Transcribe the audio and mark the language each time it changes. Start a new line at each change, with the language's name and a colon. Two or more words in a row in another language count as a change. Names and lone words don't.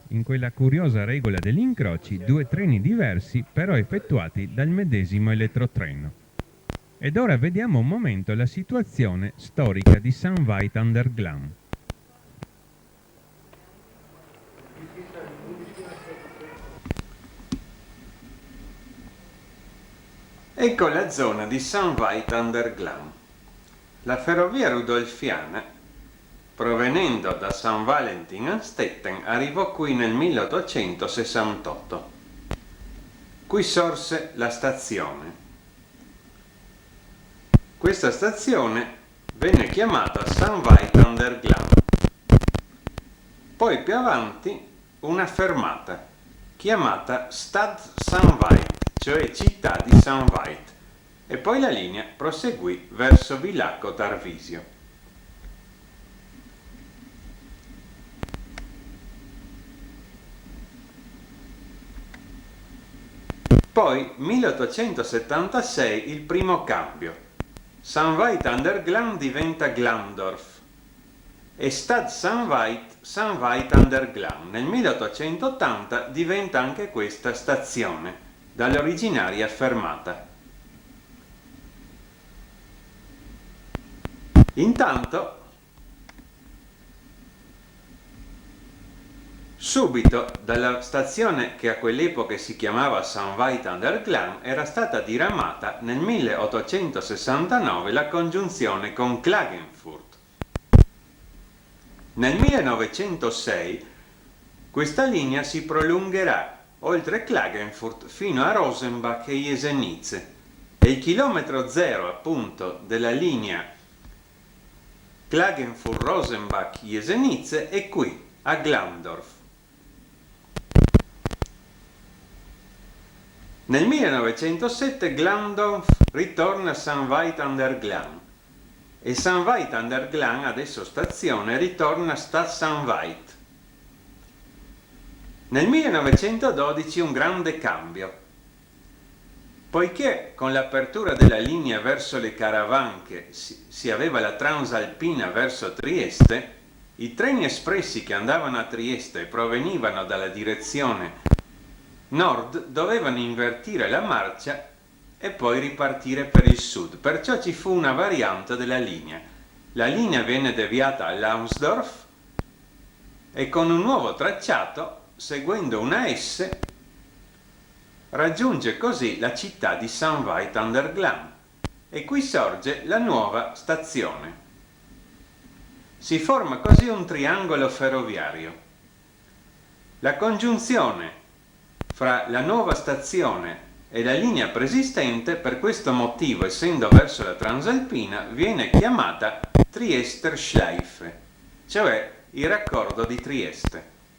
Italian: In quella curiosa regola degli incroci, due treni diversi però effettuati dal medesimo elettrotreno. Ed ora vediamo un momento la situazione storica di St. Veit an der Glan. Ecco la zona di St. Veit an der Glan. La ferrovia rudolfiana, provenendo da St. Valentin a Stetten, arrivò qui nel 1868. Qui sorse la stazione. Questa stazione venne chiamata St. Veit an der Glan. Poi più avanti una fermata chiamata Stad St. Veit, cioè città di St. Veit, e poi la linea proseguì verso Villacco Tarvisio. Poi 1876 il primo cambio. St. Veit an der Glan diventa Glandorf e Stad St. Veit an der Glan. Nel 1880 diventa anche questa stazione, dall'originaria fermata. Intanto, subito dalla stazione che a quell'epoca si chiamava St. Veit an der Glan era stata diramata nel 1869 la congiunzione con Klagenfurt. Nel 1906 questa linea si prolungherà oltre Klagenfurt fino a Rosenbach e Jesenice e il chilometro zero appunto della linea Klagenfurt-Rosenbach-Jesenice è qui, a Glandorf. Nel 1907 Glandorf ritorna a St. Veit an der Glan e St. Veit an der Glan, adesso stazione, ritorna a Stad St. Veit. Nel 1912 un grande cambio, poiché con l'apertura della linea verso le Caravanche si aveva la Transalpina verso Trieste, i treni espressi che andavano a Trieste e provenivano dalla direzione nord dovevano invertire la marcia e poi ripartire per il sud. Perciò ci fu una variante della linea. La linea venne deviata a Lausdorf e con un nuovo tracciato, seguendo una S, raggiunge così la città di St. Veit an der Glan e qui sorge la nuova stazione. Si forma così un triangolo ferroviario. La congiunzione fra la nuova stazione e la linea preesistente, per questo motivo, essendo verso la Transalpina, viene chiamata Triester Schleife, cioè il raccordo di Trieste.